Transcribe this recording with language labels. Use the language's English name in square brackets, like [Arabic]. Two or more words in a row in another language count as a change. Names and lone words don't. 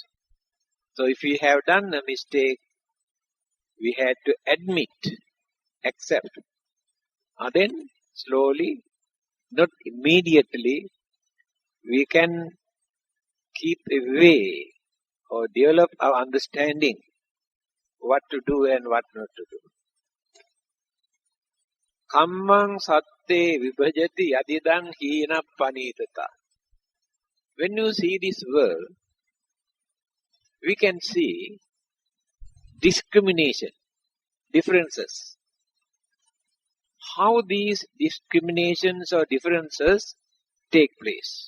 [English] So if we have done a mistake, we had to admit, accept. Then slowly, not immediately, we can keep away or develop our understanding what to do and what not to do. [Pali] Kammang satte vibhajati adidang hina panitata. [English] When you see this world, we can see discrimination, differences. How these discriminations or differences take place.